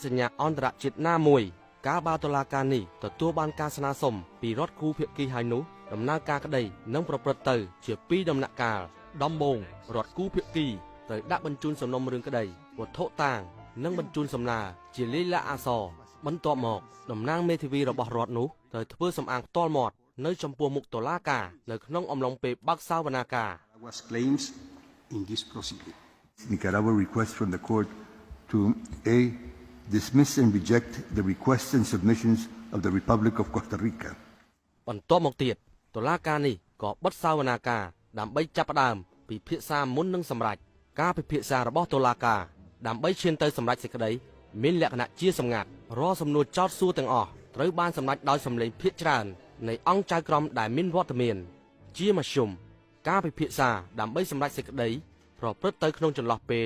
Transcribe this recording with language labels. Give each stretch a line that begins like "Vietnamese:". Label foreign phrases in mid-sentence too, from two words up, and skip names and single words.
Khmer: ញ្ញាអន្តរជាតិណាមួយកាលបើតុលាការនេះទទួលបានការស្នើសុំពីរដ្ឋគូភាគីហើយនោះដំណើរការក្តីនឹងប្រព្រឹត្តទៅជាពីរដំណាក់កាលដំបូងរដ្ឋគូភាគីត្រូវដាក់បញ្ជូនសំណុំរឿងក្តីវត្ថុតាងនិងបញ្ជូនសំណើជាលាយលក្ខណ៍អក្សរបន្ទាប់មកតំណាងមេធាវីរបស់រដ្ឋនោះត្រូវធ្វើសម្អាងផ្ទាល់មាត់នៅចំពោះមុខតុលាការនៅក្នុងអំឡុងពេលបើកសវនាការ
English: Nicaragua's claims in this proceeding. Nicaragua requests from the court to A. dismiss and reject the requests and submissions of the Republic of Costa Rica.
Khmer: បន្ទាប់មកទៀតតុលាការនេះក៏បិទសវនាការដើម្បីចាប់ផ្ដើមពិភាក្សាមុននឹងសម្រេចការពិភាក្សារបស់តុលាការដើម្បីឈានទៅសម្រេចសេចក្តីមានលក្ខណៈជាសម្ងាត់រាល់សំណួរចោទសួរទាំងអ ស់ត្រូវបានសម្រេចដោយសម្លេងភាគច្រើននៃអង្គចៅក្រមដែលមានវត្តមានជាមធ្យមការពិភាក្សាដើម្បីសម្រេចសេចក្តីប្រព្រឹត្តទៅក្នុងចន្លោះពេល